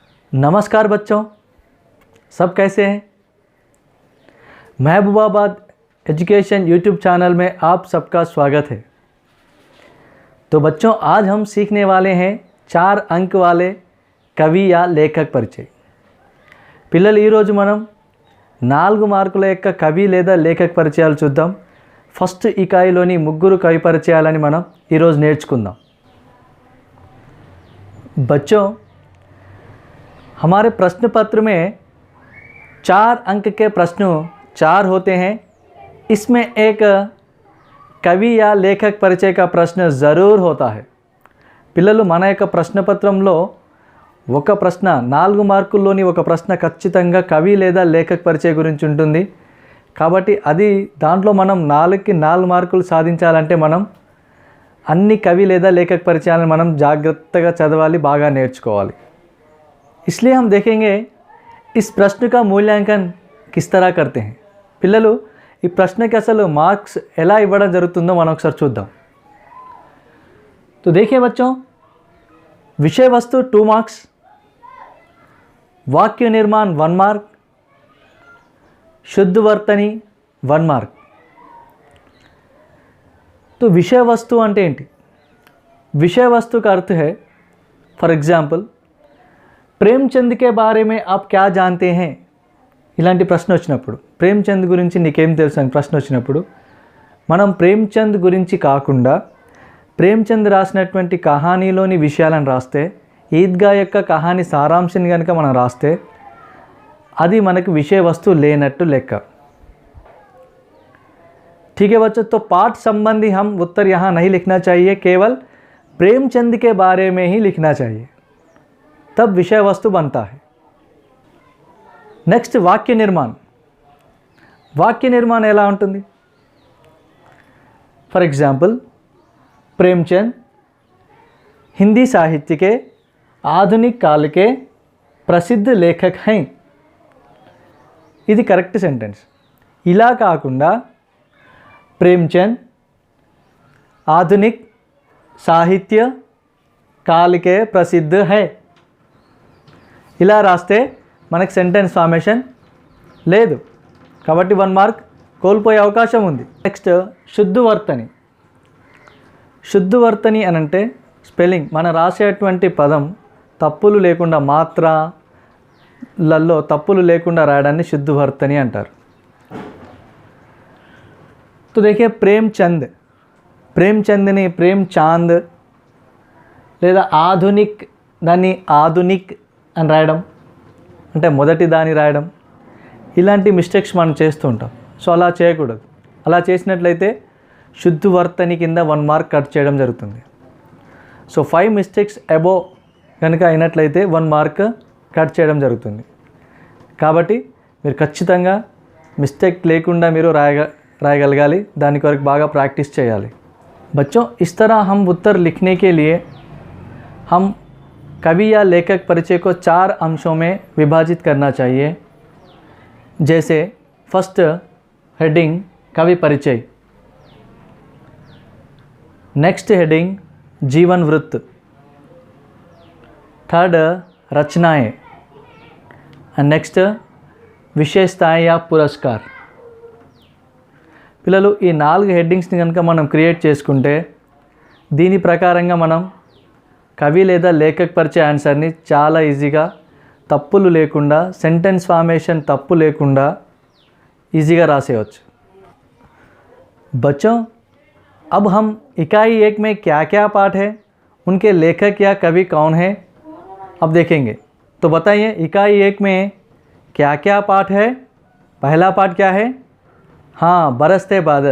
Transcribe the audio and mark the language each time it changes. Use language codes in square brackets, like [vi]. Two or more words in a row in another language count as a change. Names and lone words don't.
[hi] नमस्कार बच्चों, सब कैसे हैं। महबूबाबाद एजुकेशन यूट्यूब चैनल में आप सबका स्वागत है। तो बच्चों, आज हम सीखने वाले हैं 4 अंक वाले कवि या लेखक परिचय। [te] పిల్లలు ఈరోజు మనం 4 మార్కుల యొక్క కవి లేదా లేఖక పరిచయాలు చూద్దాం। ఫస్ట్ ఇకాయిలోని ముగ్గురు కవి పరిచయాలని మనం ఈరోజు నేర్చుకుందాం। [hi] बच्चों, हमारे प्रश्न पत्र में 4 अंक के प्रश्न 4 होते हैं। इसमें एक कवि या लेखक परिचय का प्रश्न ज़रूर होता है। [te] పిల్లలు మన యొక్క ప్రశ్నపత్రంలో ఒక ప్రశ్న 4 మార్కుల్లోని ఒక ప్రశ్న ఖచ్చితంగా కవి లేదా లేఖక పరిచయ గురించి ఉంటుంది। కాబట్టి అది దాంట్లో మనం 4కి 4 మార్కులు సాధించాలంటే మనం అన్ని కవి లేదా లేఖక పరిచయాలను మనం జాగ్రత్తగా చదవాలి, బాగా నేర్చుకోవాలి। [hi] इसलिए हम देखेंगे इस प्रश्न का मूल्यांकन किस तरह करते हैं। [te] పిల్లలు ఈ ప్రశ్నకి అసలు మార్క్స్ ఎలా ఇవ్వడం జరుగుతుందో మనం ఒకసారి చూద్దాం। [hi] तो देखिए बच्चों, विषय वस्तु 2 मार्क्स, वाक्य निर्माण 1 मार्क, शुद्ध वर्तनी 1 मार्क। तो विषय वस्तु [te] అంటే ఏంటి? [hi] विषय वस्तु का अर्थ है, [en] for example, [te] ప్రేమ్చంద్ [hi] के बारे में आप क्या जानते हैं [te] ఇలాంటి ప్రశ్న వచ్చినప్పుడు, ప్రేమ్చంద్ గురించి నీకేం తెలుసు అని ప్రశ్న వచ్చినప్పుడు మనం ప్రేమ్చంద్ గురించి కాకుండా ప్రేమ్చంద్ రాసినటువంటి కహానీలోని విషయాలను రాస్తే, ఈద్గా యొక్క కహానీ సారాంశాన్ని కనుక మనం రాస్తే అది మనకు విషయ వస్తువు లేనట్టు లెక్క। [hi] ठीक है बच्चों, तो पाठ संबंधी हम उत्तर यहाँ नहीं लिखना चाहिए, केवल प्रेमचंद के बारे में ही लिखना चाहिए, तब विषय वस्तु बनता है। नेक्स्ट, वाक्य निर्माण। वाक्य निर्माण [te] ఎలా ఉంటుంది? [en] for example, [hi] प्रेमचंद हिंदी साहित्य के आधुनिक काल के प्रसिद्ध लेखक हैं। [te] ఇది [en] correct sentence. [te] ఇలా కాకుండా [hi] प्रेमचंद आधुनिक साहित्य काल के प्रसिद्ध है [te] ఇలా రాస్తే మనకు [en] sentence formation [te] లేదు, కాబట్టి 1 మార్క్ కోల్పోయే అవకాశం ఉంది। నెక్స్ట్, శుద్ధవర్తని। శుద్ధవర్తని అని అంటే స్పెల్లింగ్, మనం రాసేటువంటి పదం తప్పులు లేకుండా, మాత్రలలో తప్పులు లేకుండా రాయడాన్ని శుద్ధవర్తని అంటారు। [hi] तो देखिए, प्रेमचंद, [te] ప్రేమ్చంద్ని ప్రేమ్చాంద్ లేదా ఆధునిక్ దాన్ని ఆధునిక్ అని రాయడం, అంటే మొదటి దాన్ని రాయడం, ఇలాంటి మిస్టేక్స్ మనం చేస్తూ ఉంటాం। సో అలా చేయకూడదు। అలా చేసినట్లయితే శుద్ధవర్తని కింద 1 మార్క్ కట్ చేయడం జరుగుతుంది। సో 5 [en] mistakes above [te] కనుక అయినట్లయితే 1 మార్క్ కట్ చేయడం జరుగుతుంది। కాబట్టి మీరు ఖచ్చితంగా మిస్టేక్ లేకుండా మీరు రాయగలగాలి, దాని కొరకు బాగా ప్రాక్టీస్ చేయాలి। [hi] बच्चों, इस तरह हम उत्तर लिखने के लिए हम कवि या लेखक परिचय को 4 अंशों में विभाजित करना चाहिए। जैसे [en] first heading [hi] कवि परिचय, [en] next heading [hi] जीवन वृत्त, थर्ड रचनाएं, [en] and next [hi] विशेषताएं या पुरस्कार। [te] పిల్లలు ఈ 4 హెడ్డింగ్స్ని కనుక మనం క్రియేట్ చేసుకుంటే దీని ప్రకారంగా మనం కవి లేదా లేఖక పరిచయ ఆన్సర్ని చాలా ఈజీగా, తప్పులు లేకుండా, [en] sentence formation [te] తప్పు లేకుండా ఈజీగా రాసేయవచ్చు। [hi] बच्चों, अब हम इकाई 1 में क्या क्या पाठ है, उनके लेखक या कवि कौन है, अब देखेंगे। तो बताइए, इकाई 1 में क्या क्या पाठ है। पहला पाठ क्या है? हाँ, बरसते बादल।